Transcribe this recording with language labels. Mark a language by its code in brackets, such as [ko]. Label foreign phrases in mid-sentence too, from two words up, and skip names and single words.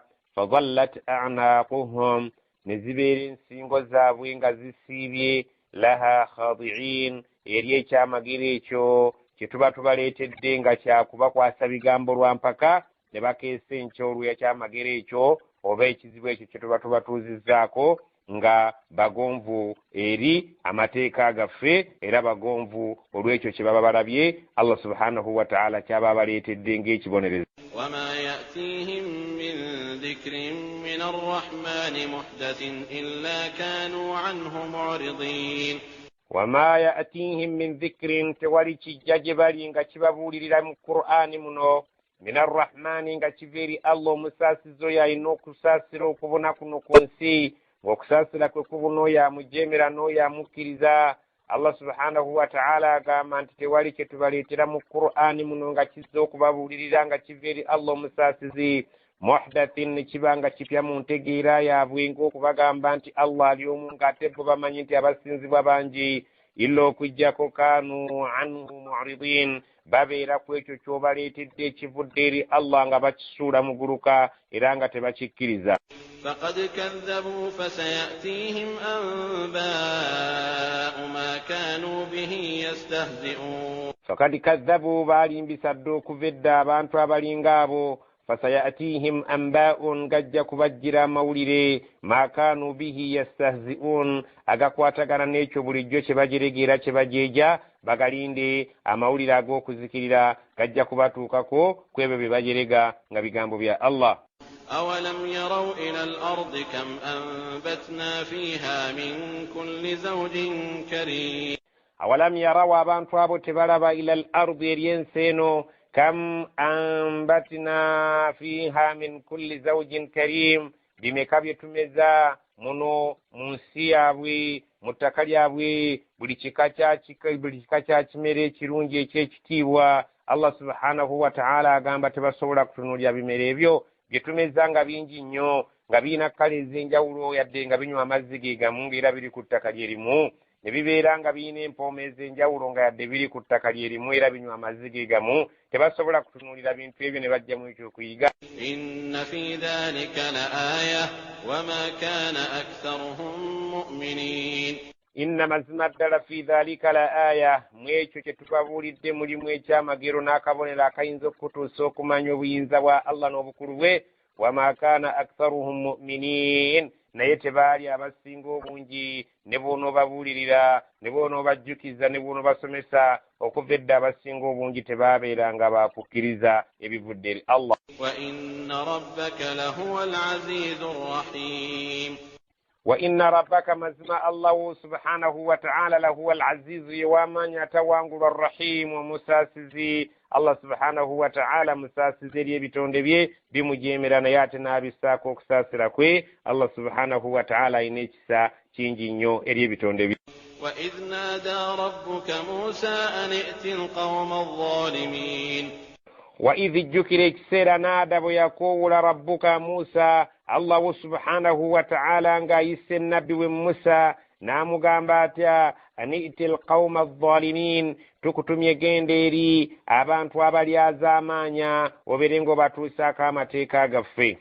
[ar] فظلت أعناقهم [lg] ne zibeera ensingo zaabwe nga zisiibye [ar] لها خاضعين [lg] eri ekyamagero ekyo kye tuba tubaleetedde nga kyakubakwasa bigambo lwampaka ne bakeesa enkyolwa kyamagero ekyo oba ekizibu ekyo kye tuba tubatuuzizzaako nga bagonvu eri amateeka gaffe era bagonvu olw'ekyo kye baba balabye [ar] الله سبحانه وتعالى [lg] kyaba baleetedde ng'ekibonerezo. [ar] وما يأتيهم من ذكر من الرحمن محدث إلا كانوا عنه معرضين. وما يأتيهم من ذكر [lg] tewali kijja gye bali nga kibabuulirira mu Qur'ani muno [ar] من الرحمن [lg] nga kiveeri Allah omusaasizo yalina okusaasira okubona kuno ku nsi ng'okusaasira kwe kubona oyo amujeemera n'oyo amukkiriza. [ar] الله سبحانه وتعالى [lg] agamba nti tewali kye tubaleetera mu Qur'ani muno nga kizza okubabuulirira nga kiveeri Allah omusaasizi muhdathin ne kiba nga kipya mu ntegeera yaabwe ng'okubagamba nti Allah ali omu ng'ate bo bamanyi nti abasinzibwa bangi illa okujjako [ar] كانوا عنه معرضين [lg] babeera ku ekyo ky'obaleetedde ekivudde eri Allah nga bakisuula muguluka era nga tebakikkiriza. [ar] فقد كذبوا فسيأتيهم أنباء ما كانوا به يستهزئون. فقد كذبوا [lg] balimbisa dda okuva edda abantu abalinga abo. [ar] فسيأتيهم أنباء [lg] gajja kubajjira amawulire [ar] ما كانوا به يستهزئون [lg] agakwatagana n'ekyo bulijjo kye bajeregera kye bajeeja bagalinde amawulire ag'okuzikirira gajja kubatuukako ku ebyo bye bajerega nga bigambo bya Allah. [ar] أولم يروا إلى الأرض كم أنبتنا فيها من كل زوج كريم. أولم يروا [lg] abantu abo tebalaba [ar] إلى الأرض [lg] eryenseeno [ar] كم أنبتنا فيها من كل زوج كريم [lg] bimeka byetumeza muno mu nsi yaabwe mu ttaka lyabwe buli kika kya kimere ekirungi ekyekitiibwa. [ar] الله سبحانه وتعالى [lg] agamba tebasobola kutunuulira bimere ebyo byetumeza nga bingi nnyo nga birina kkala ez'enjawulo yadde nga binywa amazzi ge gamu ng'era biri ku ttaka lyerimu ne bibeera nga birina empooma ez'enjawulo nga yadde biri ku ttaka lyerimu era binywa amazzi ge gamu tebasobola kutunuulira bintu ebyo ne bajjamu ekyokuyiga. [ar] إن في ذلك لآية وما كان أكثرهم مؤمنين. [lg] inna mazima ddala [ar] في ذلك لآية [lg] mu ekyo kye tubabuulidde mulimu ekyamagero n'akabonero akayinza okutuusa okumanya obuyinza bwa Allah n'obukulu bwe. [ar] وما كان أكثرهم مؤمنين [lg] naye tebaali abasinga obungi ne bw'onoobabuulirira ne bw'onoobajjukiza ne bw'onoobasomesa okuva edda abasinga obungi tebaabeeranga baakukkiriza ebivudde eri Allah. [ar] وإن ربك لهو العزيز الرحيم. وإن ربك [lg] mazima [ar] الله سبحانه وتعالى لهو العزيز [lg] yewamanya atawangulwa ar-rahim omusaasizi. [ar] الله سبحانه وتعالى [lg] musaasizi eri ebitonde bye bimujeemera naye ate n'abissaako okusaasira kwe. [ar] الله سبحانه وتعالى [lg] ayina ekisa kingi nnyo eri ebitonde bye. [ar] وإذ نادى ربك موسى أن ائت القوم الظالمين. وإذ [lg] jjukira ekiseera naada bwe yakoowula [ar] ربك موسى الله سبحانه وتعالى [lg] ng'ayise nabbi we Musa n'amugamba atya [ar] أن ائت القوم الظالمين [lg] tukutumye genda eri abantu abalyazaamaanya obeere ng'obatuusaako amateeka gaffe.